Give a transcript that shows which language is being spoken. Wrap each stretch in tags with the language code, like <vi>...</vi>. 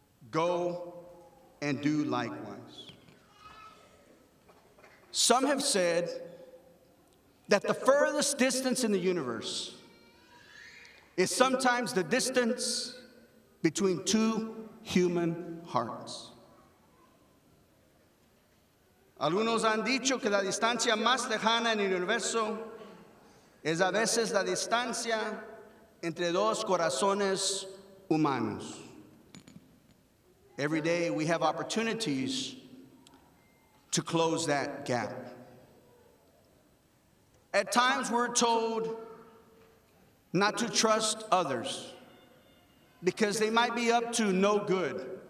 <en>Go and do likewise. Some have said that the furthest distance in the universe is sometimes the distance between two human hearts.</en> <es>Algunos han dicho que la distancia más lejana en el universo es a veces la distancia entre dos corazones humanos.</es> <en>Every day we have opportunities to close that gap. At times we're told not to trust others because they might be up to no good.</en>